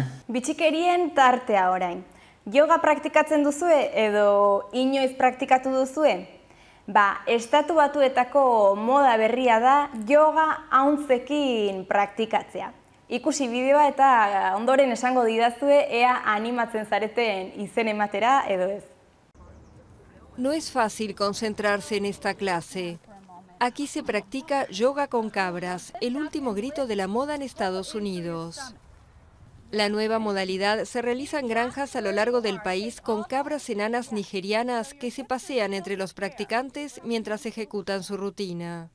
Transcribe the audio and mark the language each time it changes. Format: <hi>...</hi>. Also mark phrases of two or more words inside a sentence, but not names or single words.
<eu>Bitxikerien tartea orain. Yoga praktikatzen duzue edo inoiz praktikatu duzue? Estatu Batuetako moda berria da yoga hauntzekin praktikatzea. Ikusi bideoa eta ondoren esango didazue ea animatzen zareten izen ematera edo ez.</eu> <es>No es fácil concentrarse en esta clase. Aquí se practica yoga con cabras, el último grito de la moda en Estados Unidos. La nueva modalidad se realiza en granjas a lo largo del país con cabras enanas nigerianas que se pasean entre los practicantes mientras ejecutan su rutina.</es>